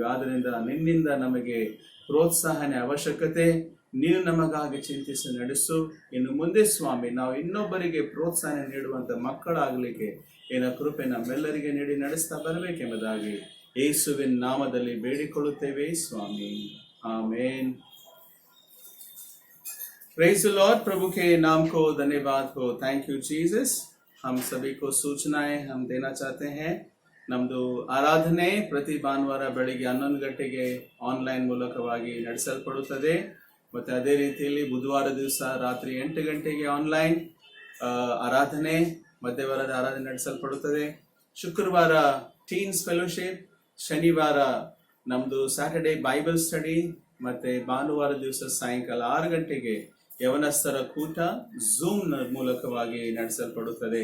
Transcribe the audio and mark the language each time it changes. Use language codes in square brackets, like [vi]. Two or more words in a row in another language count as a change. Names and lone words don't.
[kn] ಆದ್ದರಿಂದ ನಿನ್ನಿಂದ ನಮಗೆ ಪ್ರೋತ್ಸಾಹನೆ ಅವಶ್ಯಕತೆ. ನೀನು ನಮಗಾಗಿ ಚಿಂತಿಸಿ ನಡೆಸು. ಇನ್ನು ಮುಂದೆ ಸ್ವಾಮಿ ನಾವು ಇನ್ನೊಬ್ಬರಿಗೆ ಪ್ರೋತ್ಸಾಹ ನೀಡುವಂಥ ಮಕ್ಕಳಾಗಲಿಕ್ಕೆ ಏನ ಕೃಪೆ ನಮ್ಮೆಲ್ಲರಿಗೆ ನೀಡಿ ನಡೆಸ್ತಾ ಬರಬೇಕೆಂಬುದಾಗಿ ಯೇಸುವಿನ ನಾಮದಲ್ಲಿ ಬೇಡಿಕೊಳ್ಳುತ್ತೇವೆ ಸ್ವಾಮಿ. ಆಮೇನ್. [en] praise the Lord. [hi] प्रभु के नाम को धन्यवाद हो. [en] thank you Jesus. [hi] हम सभी को सूचनाएं हम देना चाहते हैं. [kn] ನಮ್ಮದು ಆರಾಧನೆ ಪ್ರತಿ ಭಾನುವಾರ ಬೆಳಿಗ್ಗೆ 11 ಗಂಟೆಗೆ ಆನ್ಲೈನ್ ಮೂಲಕವಾಗಿ ನಡೆಸಲ್ಪಡುತ್ತದೆ. ಮತ್ತು ಅದೇ ರೀತಿಯಲ್ಲಿ ಬುಧವಾರ ದಿವಸ ರಾತ್ರಿ 8 ಗಂಟೆಗೆ ಆನ್ಲೈನ್ ಆರಾಧನೆ, ಮಧ್ಯವಾರದ ಆರಾಧನೆ ನಡೆಸಲ್ಪಡುತ್ತದೆ. ಶುಕ್ರವಾರ [en] teens fellowship, [kn] ಶನಿವಾರ ನಮ್ಮದು [en] Saturday Bible study, [kn] ಮತ್ತು ಭಾನುವಾರ ದಿವಸ ಸಾಯಂಕಾಲ 6 ಗಂಟೆಗೆ ಯವನಸ್ಥರ ಕೂಟ ಝೂಮ್ ಮೂಲಕವಾಗಿ ನಡೆಸಲ್ಪಡುತ್ತದೆ.